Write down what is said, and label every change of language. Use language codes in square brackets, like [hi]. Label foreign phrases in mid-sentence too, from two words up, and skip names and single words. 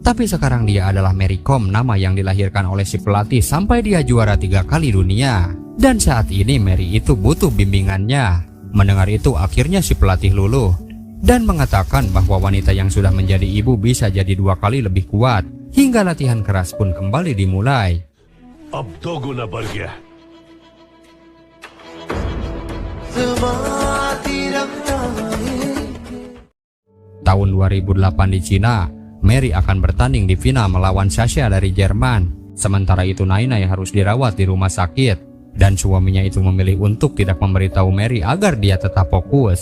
[id] Tapi sekarang dia adalah Mary Kom, nama yang dilahirkan oleh si pelatih sampai dia juara 3 kali dunia. Dan saat ini Mary itu butuh bimbingannya. Mendengar itu akhirnya si pelatih luluh dan mengatakan bahwa wanita yang sudah menjadi ibu bisa jadi 2 kali lebih kuat. Hingga latihan keras pun kembali dimulai. [hi] अब 2 गुना बढ़ गया। [id] Tahun 2008 di Cina, Mary akan bertanding di final melawan Sasha dari Jerman. Sementara itu Nainai harus dirawat di rumah sakit. Dan suaminya itu memilih untuk tidak memberitahu Mary agar dia tetap fokus.